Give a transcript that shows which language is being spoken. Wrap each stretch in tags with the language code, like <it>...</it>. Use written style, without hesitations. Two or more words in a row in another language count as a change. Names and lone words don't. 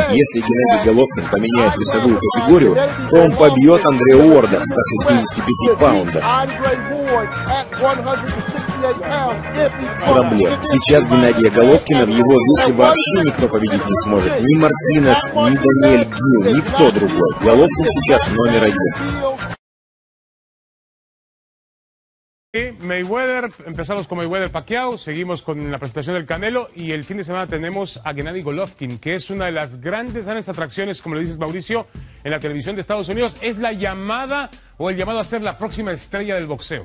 <ru>Если Геннадий Головкин поменяет весовую категорию, то он побьет Андрея Уорда 165 паундов. Проблем. Сейчас Геннадия Головкина в его весе вообще никто победить не сможет. Ни Мартинес, ни Даниэль Гил, никто другой. Головкин сейчас номер один.</ru> <es>Mayweather, empezamos con Mayweather Pacquiao, seguimos con la presentación del Canelo y el fin de semana tenemos a Gennady Golovkin, que es una de las grandes atracciones, como le dices Mauricio, en la televisión de Estados Unidos. Es la llamada o el llamado a ser la próxima estrella del boxeo.</es>